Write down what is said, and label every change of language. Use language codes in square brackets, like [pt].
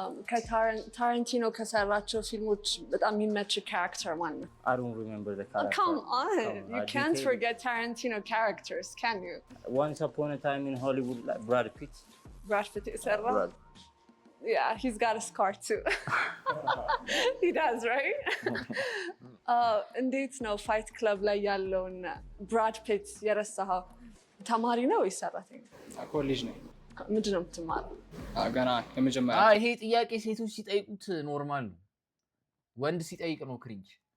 [am] ከታረንቲኖ ከሰራቸው ፊልሞች በጣም የሚመች ካራክተር ማን ነው? [en] I don't remember the character. Come on, you can't forget Tarantino characters, can you? Once upon a time in Hollywood, like Brad Pitt. Brad Pitt [am] የሰራው? [en] Yeah, he's got a scar too. He does, right? [am] እንዴት ነው ፋይት ክለብ ላይ ያለውን ብራድ ፒት የረሳኸው? ተማሪ ነው ወይስ ሰራተኛ? ኮሌጅ ነው። ምንድን ነው የምትማረው? ገና የመጀመሪያ። ይሄ ጥያቄ ሴቶች ሲጠይቁት ኖርማል ነው፣ ወንድ ሲጠይቅ ነው ክሪንጅ።